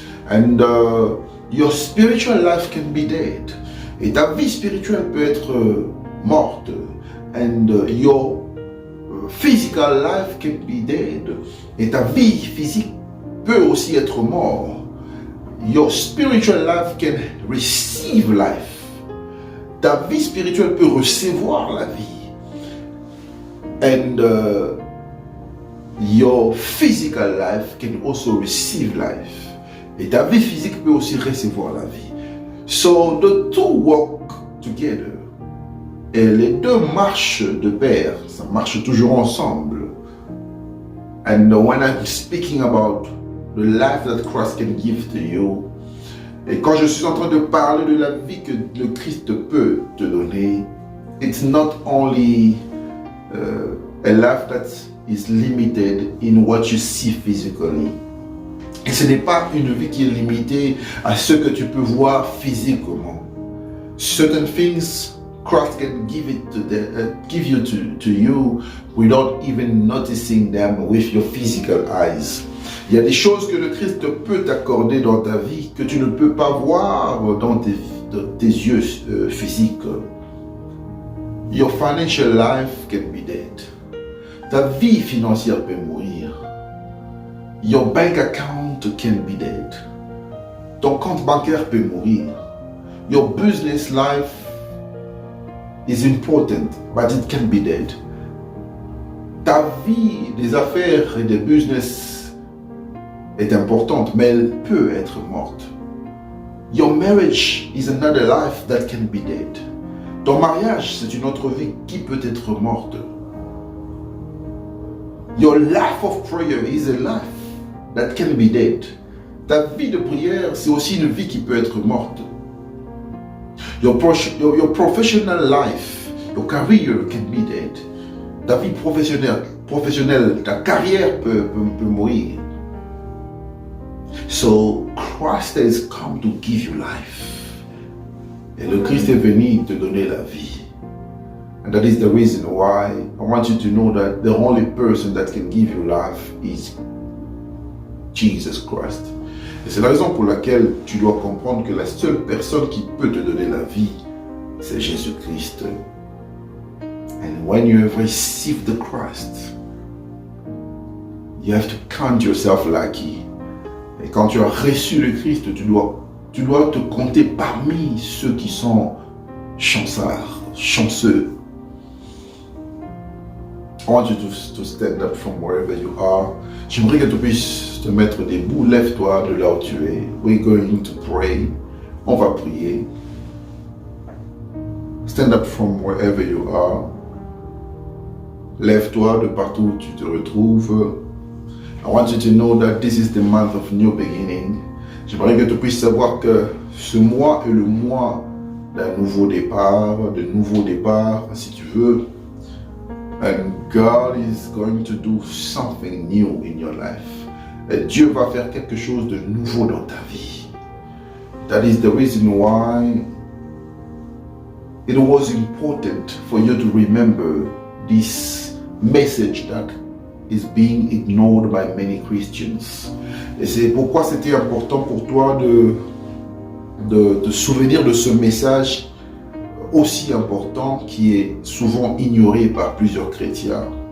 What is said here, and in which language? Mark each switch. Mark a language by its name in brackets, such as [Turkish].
[English] And your spiritual life can be dead. [French] Et ta vie spirituelle peut être morte. [English] And your physical life can be dead. [French] Et ta vie physique peut aussi être morte. [English] Your spiritual life can receive life. [French] Ta vie spirituelle peut recevoir la vie. [English] And your physical life can also receive life. [French] Et ta vie physique peut aussi recevoir la vie. [English] So the two walk together. [French] Et les deux marchent de pair. Ça marche toujours ensemble. [English] And when I'm speaking about the life that Christ can give to you, [French] et quand je suis en train de parler de la vie que le Christ peut te donner, [English] it's not only a life that is limited in what you see physically. [French] Et ce n'est pas une vie qui est limitée à ce que tu peux voir physiquement. [English] Certain things Christ can give you to you without even noticing them with your physical eyes. [French] Il y a des choses que le Christ peut t'accorder dans ta vie que tu ne peux pas voir dans tes yeux physiques. [English] Your financial life can be dead. [French] Ta vie financière peut mourir. [English] Your bank account can be dead. [French] Ton compte bancaire peut mourir. [English] Your business life is important, but it can be dead. [French] Ta vie des affaires et des business est importante, mais elle peut être morte. [English] Your marriage is another life that can be dead. [French] Ton mariage, c'est une autre vie qui peut être morte. [English] Your life of prayer is a life that can be dead. [French] Ta vie de prière, c'est aussi une vie qui peut être morte. [English] Your professional life, your career can be dead. [French] Ta vie professionnelle, ta carrière peut mourir. [English] So Christ has come to give you life. [French] Et le Christ est venu te donner la vie. [English] And that is the reason why I want you to know that the only person that can give you life is Jesus Christ. [French] Et c'est la raison pour laquelle tu dois comprendre que la seule personne qui peut te donner la vie, c'est Jésus-Christ. [English] And when you have received the Christ, you have to count yourself lucky. [French] Et quand tu as reçu le Christ, tu dois te compter parmi ceux qui sont chanceux. [English] I want you to stand up from wherever you are. [French] J'aimerais que tu puisses te mettre debout. Lève-toi de là où tu es. [English] We're going to pray. [French] On va prier. [English] Stand up from wherever you are. [French] Lève-toi de partout où tu te retrouves. [English] I want you to know that this is the month of new beginning. [French] J'aimerais que tu puisses savoir que ce mois est le mois d'un nouveau départ, si tu veux. [English] And God is going to do something new in your life. [French] Et Dieu va faire quelque chose de nouveau dans ta vie. [English] That is the reason why it was important for you to remember this message that is being ignored by many Christians. [French] Et c'est pourquoi c'était important pour toi de te souvenir de ce message aussi important qui est souvent ignoré par plusieurs chrétiens.